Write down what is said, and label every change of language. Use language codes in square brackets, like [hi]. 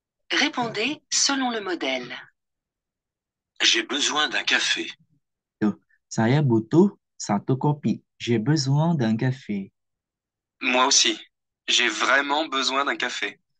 [fr] Répondez selon le modèle. J'ai besoin d'un café. [id] Tuh, saya butuh satu kopi. [fr] J'ai besoin d'un café. Moi aussi. J'ai vraiment besoin d'un café.